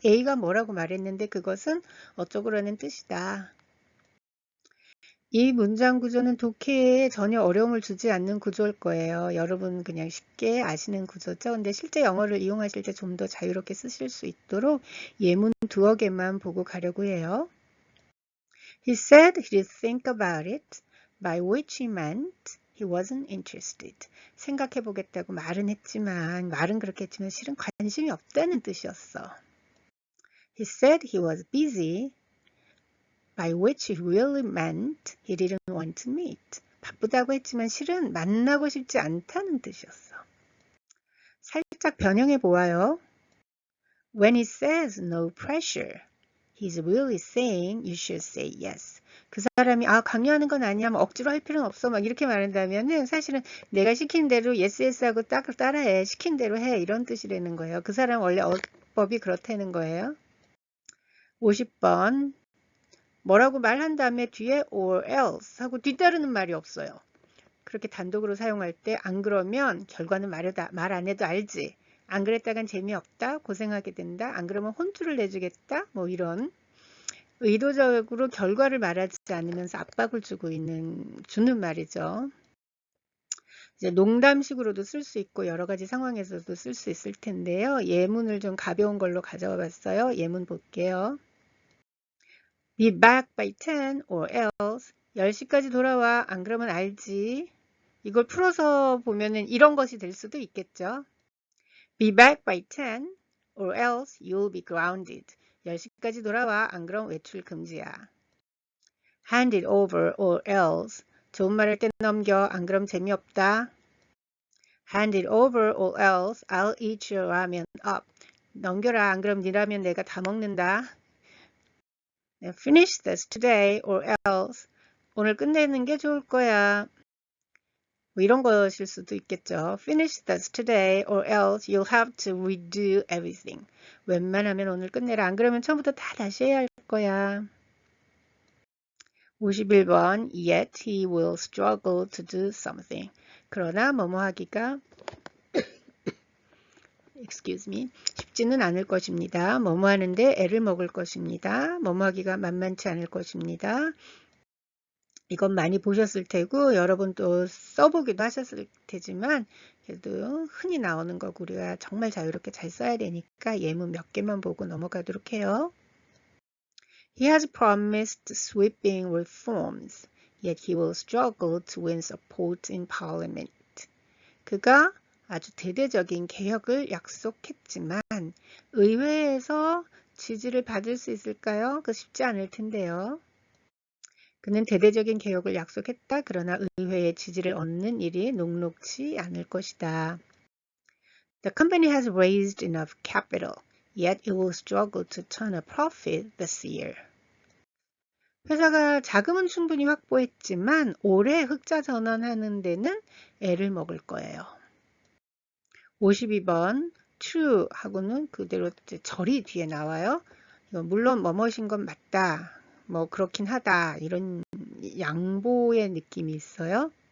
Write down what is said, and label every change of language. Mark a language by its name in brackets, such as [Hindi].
[Korean] A가 뭐라고 말했는데 그것은 어쩌고라는 뜻이다. 이 문장 구조는 독해에 전혀 어려움을 주지 않는 구조일 거예요. 여러분 그냥 쉽게 아시는 구조죠. 근데 실제 영어를 이용하실 때 좀 더 자유롭게 쓰실 수 있도록 예문 두어 개만 보고 가려고 해요. [English] He said he'd think about it, by which he meant he wasn't interested. [Korean] 생각해 보겠다고 말은 했지만, 말은 그렇게 했지만 실은 관심이 없다는 뜻이었어. [English] He said he was busy, by which he really meant he didn't want to meet. [Korean] 바쁘다고 했지만 실은 만나고 싶지 않다는 뜻이었어. 살짝 변형해 보아요. [English] When he says no pressure, he's really saying you should say yes. [Korean] 그 사람이 강요하는 건 아니야, 뭐 억지로 할 필요는 없어, 막 이렇게 말한다면은 사실은 내가 시킨 대로 yes yes 하고 딱 따라해, 시킨 대로 해, 이런 뜻이라는 거예요. 그 사람 원래 어법이 그렇다는 거예요. 50번 뭐라고 말한 다음에 뒤에 or else 하고 뒤따르는 말이 없어요. 그렇게 단독으로 사용할 때 안 그러면 결과는 말 안 해도 알지. 안 그랬다간 재미없다, 고생하게 된다, 안 그러면 혼쭐을 내주겠다, 뭐 이런 의도적으로 결과를 말하지 않으면서 압박을 주는 말이죠. 이제 농담식으로도 쓸 수 있고 여러 가지 상황에서도 쓸 수 있을 텐데요. 예문을 좀 가벼운 걸로 가져와 봤어요. 예문 볼게요. [English] Be back by 10 or else [Korean] 10시까지 돌아와, 안 그러면 알지. 이걸 풀어서 보면은 이런 것이 될 수도 있겠죠. [English] Be back by 10 or else you'll be grounded. [Korean] 10시까지 돌아와, 안 그럼 외출 금지야. [English] Hand it over or else [Korean] 좋은 말 할 때 넘겨, 안 그럼 재미없다. [English] Hand it over or else I'll eat your ramen up. [Korean] 넘겨라, 안 그럼 네 라면 내가 다 먹는다. [English] Finish this today or else [Korean] 오늘 끝내는 게 좋을 거야. 뭐 이런 것일 수도 있겠죠. [English] Finish this today or else you'll have to redo everything. [Korean] 웬만하면 오늘 끝내라. 안 그러면 처음부터 다 다시 해야 할 거야. [English] 51번 Yet he will struggle to do something. [Korean] 그러나 뭐뭐 하기가 [English] excuse me, [Korean] 쉽지는 않을 것입니다. 뭐뭐 하는데 애를 먹을 것입니다. 뭐뭐 하기가 만만치 않을 것입니다. 이건 많이 보셨을 테고 여러분 또 써보기도 하셨을 테지만 그래도 흔히 나오는 거고 우리가 정말 자유롭게 잘 써야 되니까 예문 몇 개만 보고 넘어가도록 해요. [English] He has promised sweeping reforms, yet he will struggle to win support in parliament. [Korean] 그가 아주 대대적인 개혁을 약속했지만 의회에서 지지를 받을 수 있을까요? 그 쉽지 않을 텐데요. 그는 대대적인 개혁을 약속했다. 그러나 의회의 지지를 얻는 일이 녹록지 않을 것이다. [English] The company has raised enough capital, yet it will struggle to turn a profit this year. [Korean] 회사가 자금은 충분히 확보했지만 올해 흑자 전환하는 데는 애를 먹을 거예요. 52번 true 하고는 그대로 절이 뒤에 나와요. 물론 뭐뭐신 건 맞다. 뭐 그렇긴 하다, 이런 양보의 느낌이 있어요.